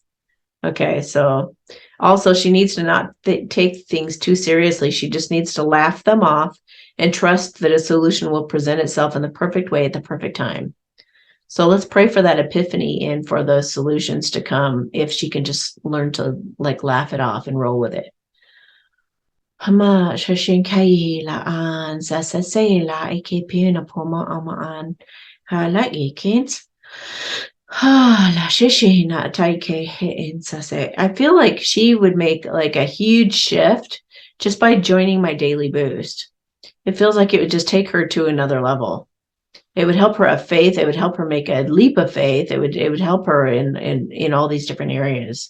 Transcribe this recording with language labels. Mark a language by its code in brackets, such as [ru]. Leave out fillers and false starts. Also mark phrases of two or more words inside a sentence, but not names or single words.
[en] Okay, so also she needs to not take things too seriously. She just needs to laugh them off and trust that a solution will present itself in the perfect way at the perfect time. So let's pray for that epiphany and for those solutions to come if she can just learn to like laugh it off and roll with it. Hama shashin kai la an sa sa say la ike pina poma ama an la ikins. I feel like she would make like a huge shift just by joining my daily boost. It feels like it would just take her to another level. It would help her have faith. It would help her make a leap of faith. It would help her in all these different areas.